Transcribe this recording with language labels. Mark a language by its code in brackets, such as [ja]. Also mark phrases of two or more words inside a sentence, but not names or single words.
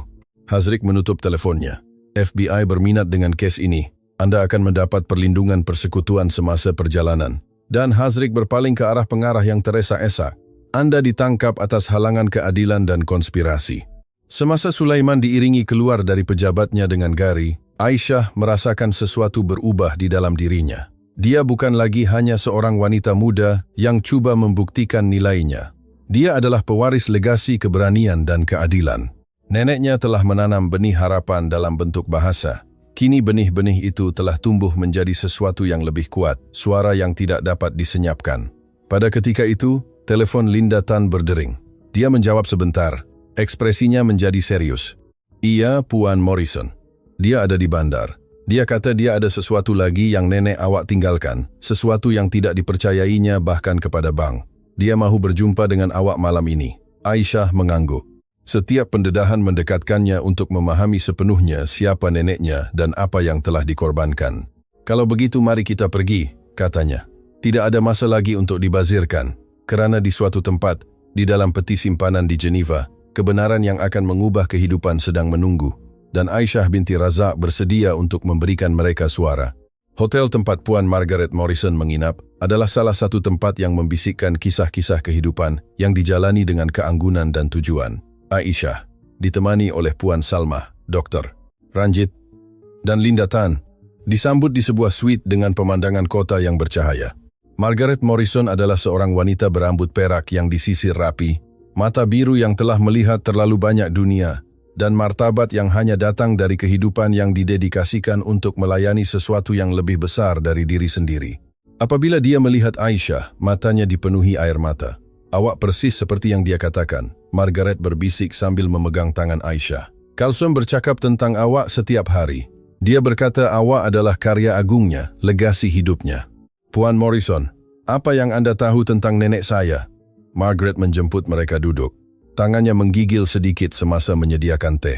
[ms] Hazrik menutup teleponnya. FBI berminat dengan kes ini. Anda akan mendapat perlindungan persekutuan semasa perjalanan. Dan Hazrik berpaling ke arah pengarah yang teresa-esa. Anda ditangkap atas halangan keadilan dan konspirasi. Semasa Sulaiman diiringi keluar dari pejabatnya dengan Gary, Aisyah merasakan sesuatu berubah di dalam dirinya. Dia bukan lagi hanya seorang wanita muda yang cuba membuktikan nilainya. Dia adalah pewaris legasi keberanian dan keadilan. Neneknya telah menanam benih harapan dalam bentuk bahasa. Kini benih-benih itu telah tumbuh menjadi sesuatu yang lebih kuat, suara yang tidak dapat disenyapkan. Pada ketika itu, telepon Linda Tan berdering. Dia menjawab sebentar. Ekspresinya menjadi serius. Iya, Puan Morrison. Dia ada di bandar. Dia kata dia ada sesuatu lagi yang nenek awak tinggalkan, sesuatu yang tidak dipercayainya bahkan kepada bank. Dia mahu berjumpa dengan awak malam ini. Aisyah mengangguk. Setiap pendedahan mendekatkannya untuk memahami sepenuhnya siapa neneknya dan apa yang telah dikorbankan. Kalau begitu mari kita pergi, katanya. Tidak ada masa lagi untuk dibazirkan, kerana di suatu tempat, di dalam peti simpanan di Geneva, kebenaran yang akan mengubah kehidupan sedang menunggu, dan Aisyah binti Razak bersedia untuk memberikan mereka suara. Hotel tempat Puan Margaret Morrison menginap adalah salah satu tempat yang membisikkan kisah-kisah kehidupan yang dijalani dengan keanggunan dan tujuan. Aisyah, ditemani oleh Puan Salma, Dr. Ranjit, dan Linda Tan, disambut di sebuah suite dengan pemandangan kota yang bercahaya. Margaret Morrison adalah seorang wanita berambut perak yang disisir rapi, mata biru yang telah melihat terlalu banyak dunia, dan martabat yang hanya datang dari kehidupan yang didedikasikan untuk melayani sesuatu yang lebih besar dari diri sendiri. Apabila dia melihat Aisyah, matanya dipenuhi air mata. Awak persis seperti yang dia katakan, Margaret berbisik sambil memegang tangan Aisyah. Kalsom bercakap tentang awak setiap hari. Dia berkata awak adalah karya agungnya, legasi hidupnya. Puan Morrison, apa yang Anda tahu tentang nenek saya? Margaret menjemput mereka duduk. Tangannya menggigil sedikit semasa menyediakan teh.